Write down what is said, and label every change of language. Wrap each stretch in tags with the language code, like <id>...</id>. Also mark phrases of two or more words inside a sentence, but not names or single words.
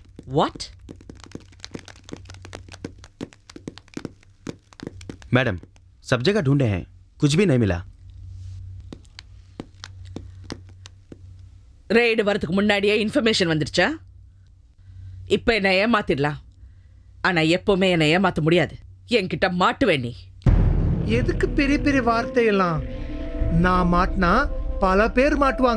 <en>What?</en> <hi>मैडम, सब जगह ढूंढे हैं, कुछ भी नहीं मिला.</hi> <ta>ரெய்டு வரதுக்கு முன்னாடியே இன்ஃபர்மேஷன் வந்துருச்சா? இப்போ என்னை ஏமாத்திடலாம், ஆனா எப்பவுமே என்னை ஏமாத்த முடியாது. என்கிட்ட மாட்டுவேன் நீ. எதுக்கு பெரிய பெரிய வார்த்தையெல்லாம்? நான் மாட்டினா பல பேர் மாட்டுவாங்க.</ta>